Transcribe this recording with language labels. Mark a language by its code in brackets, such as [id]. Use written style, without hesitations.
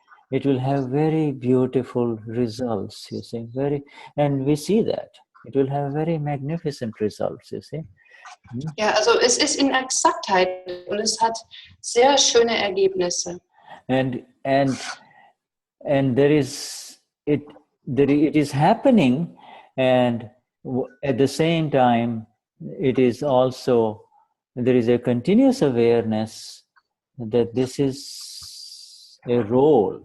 [en] It will have very beautiful results. You see, and we see that. It will have very magnificent results, you see. [de] Ja, also es ist in Exaktheit und es hat sehr schöne Ergebnisse. [en] And there is it is happening, and at the same time, it is also there is a continuous awareness that this is a role.